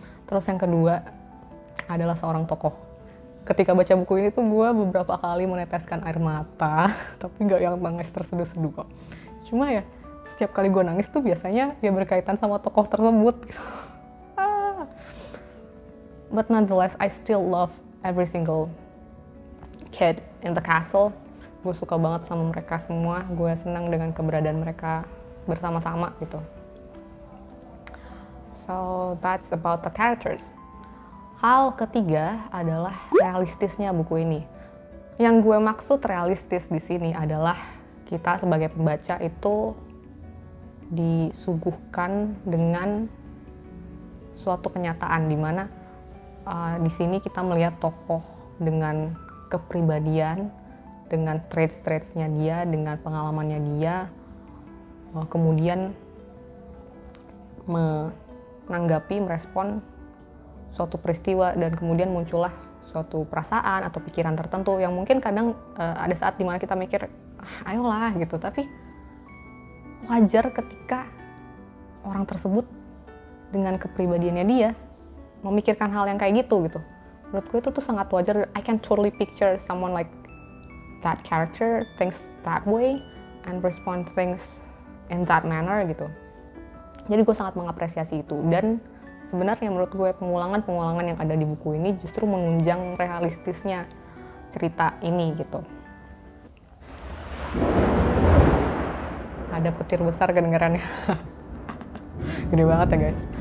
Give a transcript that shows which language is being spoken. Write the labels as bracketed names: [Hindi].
[Indonesian] Terus yang kedua adalah seorang tokoh. Ketika baca buku ini tuh gue beberapa kali meneteskan air mata tapi nggak yang nangis terseduh-seduh kok, cuma ya setiap kali gue nangis tuh biasanya ya berkaitan sama tokoh tersebut gitu. [English] But nonetheless I still love every single kid in the castle. [Indonesian] Gue suka banget sama mereka semua, gue senang dengan keberadaan mereka bersama-sama gitu. [English] So that's about the characters. [Indonesian] Hal ketiga adalah realistisnya buku ini. Yang gue maksud realistis di sini adalah kita sebagai pembaca itu disuguhkan dengan suatu kenyataan di mana di sini kita melihat tokoh dengan kepribadian, dengan traits-traitsnya dia, dengan pengalamannya dia, kemudian menanggapi, merespon suatu peristiwa, dan kemudian muncullah suatu perasaan atau pikiran tertentu yang mungkin kadang ada saat dimana kita mikir, ayolah gitu, tapi wajar ketika orang tersebut dengan kepribadiannya dia memikirkan hal yang kayak gitu. Menurut gue itu tuh sangat wajar. [English] I can totally picture someone like that character thinks that way and respond things in that manner [Indonesian] gitu. Jadi gue sangat mengapresiasi itu, dan sebenarnya menurut gue pengulangan yang ada di buku ini justru menunjang realistisnya cerita ini gitu. Ada petir besar kedengarannya. Gede banget ya guys.